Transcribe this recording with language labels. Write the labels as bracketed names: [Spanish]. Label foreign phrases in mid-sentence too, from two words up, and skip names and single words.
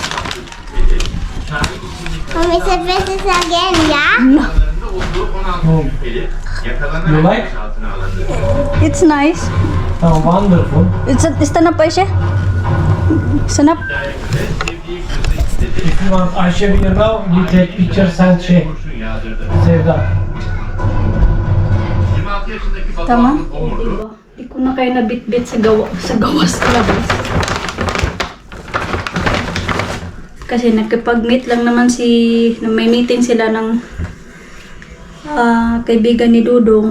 [English] Mommy, it's a dresses again, yeah? You like? It's nice. Oh, wonderful. Stand up, Aisha. Stand up. If you want Ayşe here now, you take pictures and şey. Sevda. [Filipino] Tama? Diba? Di ko na kayo nabitbit sa gawas labas. Kasi nagkipag-meet lang naman may meeting sila ng kaibigan ni Dudong.